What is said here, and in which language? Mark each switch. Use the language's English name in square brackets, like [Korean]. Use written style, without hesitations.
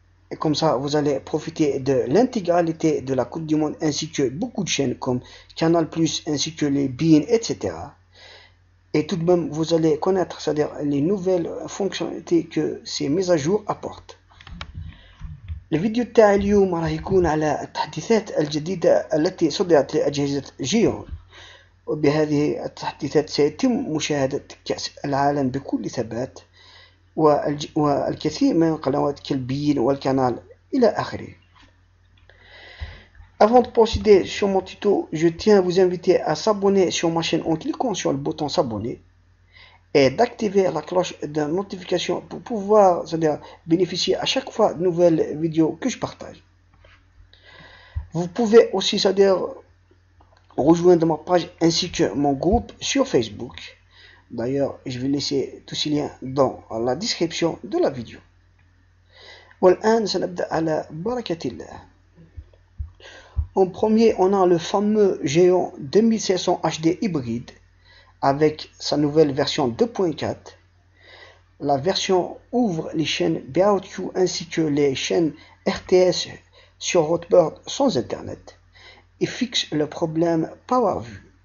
[French] Et comme ça, vous allez profiter de l'intégralité de la Coupe du Monde ainsi que beaucoup de chaînes comme Canal+, ainsi que les BeIN, etc. Et tout de même, vous allez connaître, c'est-à-dire les nouvelles fonctionnalités que ces mises à jour apportent. [Arabic] الفيديو تاعي اليوم راح يكون على التحديثات الجديدة التي صدرت لأجهزة جيون، وبهذه التحديثات سيتم مشاهدة كأس العالم بكل ثبات والكثير من قنوات كالبين والكانال إلى آخره. [French] Avant de procéder sur mon tuto, je tiens à vous inviter à s'abonner sur ma chaîne en cliquant sur le bouton s'abonner et d'activer la cloche de notification pour pouvoir bénéficier à chaque fois de nouvelles vidéos que je partage. Vous pouvez aussi rejoindre ma page ainsi que mon groupe sur Facebook. D'ailleurs, je vais laisser tous ces liens dans la description de la vidéo. [Arabic] والآن سنبدأ على بركة الله. [French] En premier, on a le fameux Géant 2600 HD hybride avec sa nouvelle version 2.4. La version ouvre les chaînes BOQ ainsi que les chaînes RTS sur Hotbird sans internet et fixe le problème PowerView.